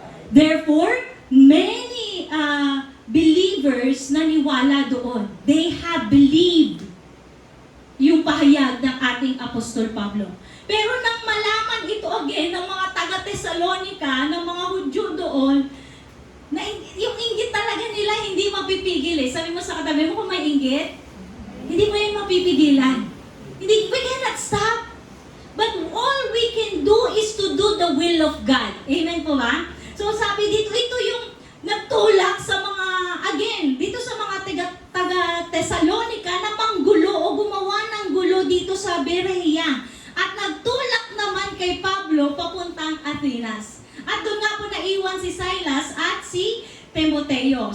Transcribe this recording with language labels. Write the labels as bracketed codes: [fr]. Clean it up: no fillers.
[en] Therefore, many believers [tl] naniwala doon. [en] They have believed [tl] yung pahayag ng ating Apostol Pablo. Pero nang malaman ito again ng mga taga-Thessalonica, ng mga Hudyo doon, na yung inggit talaga nila hindi mapipigil eh. Sabi mo sa katabi mo, kung may inggit, hindi mo yan mapipigilan. [en] We cannot stop. But all we can do is to do the will of God. [tl] Amen po ba? So sabi dito, ito yung nagtulak sa mga, again, dito sa mga taga-Thessalonica na manggulo o gumawa ng gulo dito sa Berea. At nagtulak naman kay Pablo papuntang Atenas. At doon nga po naiwan si Silas at si Timoteo.